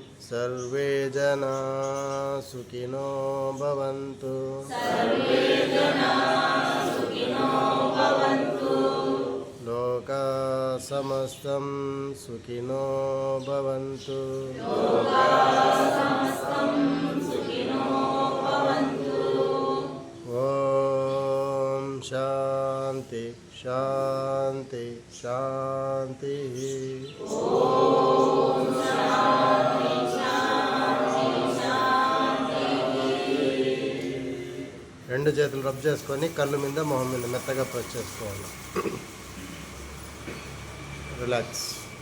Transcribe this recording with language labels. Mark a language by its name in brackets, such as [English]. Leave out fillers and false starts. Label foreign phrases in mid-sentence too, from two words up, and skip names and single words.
[Sanskrit] सर्वे जना सुखिनो भवन्तु लोका समस्तं सुखिनो भवन्तु ॐ शान्ति शान्ति शान्तिः [Telugu] రెండు చేతులు రబ్ చేసుకొని కళ్ళు మీద మొహం మీద మెత్తగా ప్రెస్ చేసుకోవాలి. రిలాక్స్.